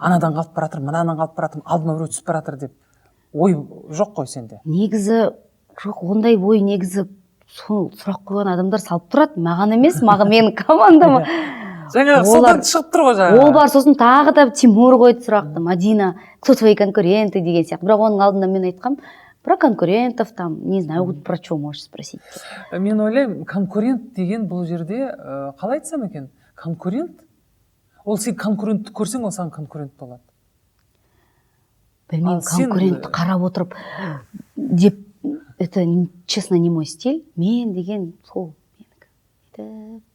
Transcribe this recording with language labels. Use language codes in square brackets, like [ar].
[kk] Анадан қалып баратыр, мынадан қалып баратыр, алдыма біреу түсіп баратыр деп ой жоқ қой сенде. Негізі жоқ, ондай ой негізі сұрақ қойған адамдар салып тұрады, маған емес, менің командама. Жаңағы содан шығып тұр ғой жаңағы. Ол бар, сосын тағы да Тимур қойды сұрақты: Мадина, [ru] кто твои конкуренты [kk] деген сияқты. Бірақ оның алдында мен айтқам, [ru] про конкурентов там, не знаю, вот про что можешь спросить. [kk] Мен ойлаймын, конкурент деген бұл жерде қалай айтсам екен? Конкурент? Ол сен конкурентті көрсең, ол саған конкурент болады. Білмеймін, конкурентті қарап отырып деп, [ru] это честно не мой стиль. [kk] Мен деген сол менікі.